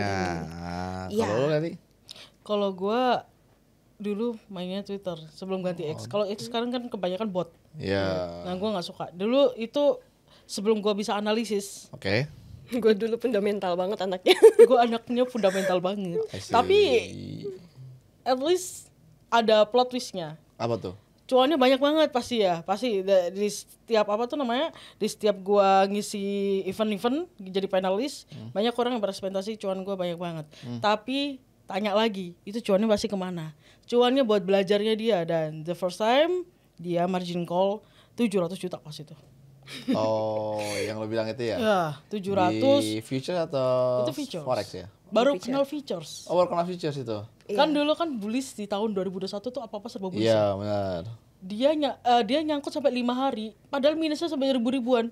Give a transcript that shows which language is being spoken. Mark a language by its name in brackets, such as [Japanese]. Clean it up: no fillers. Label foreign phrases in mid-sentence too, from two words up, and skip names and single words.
[Indonesian] Koin. Iya. Kalau lu nanti? Kalau gue dulu mainnya Twitter sebelum ganti X. Kalau X sekarang kan kebanyakan bot. Iya. Nah gue nggak suka. Dulu itu sebelum gue bisa analisis, Oke. Gue dulu fundamental banget anaknya. gue anaknya fundamental banget. [English] I see. [Indonesian] Tapi [English] at least [Indonesian] ada plot twistnya. apa tuh? Cuannya banyak banget pasti ya. Pasti di setiap apa tuh namanya? Di setiap gua ngisi event-event jadi panelis, banyak orang yang berespektasi cuan gua banyak banget. Tapi tanya lagi, itu cuannya pasti kemana? Cuannya buat belajarnya dia, dan [English] the first time [Indonesian] dia [English] margin call [Indonesian] 700 juta pas itu. Oh, yang lu bilang itu ya? Ya, 700 Di future atau itu features. forex ya? Baru Feature. kenal features. Oh, baru kenal futures itu. Kan dulu kan bullish di tahun 2021 tuh apa-apa serba bullish. Iya, benar. Dia nyangkut sampai 5 hari, padahal minusnya sampai ribu-ribuan.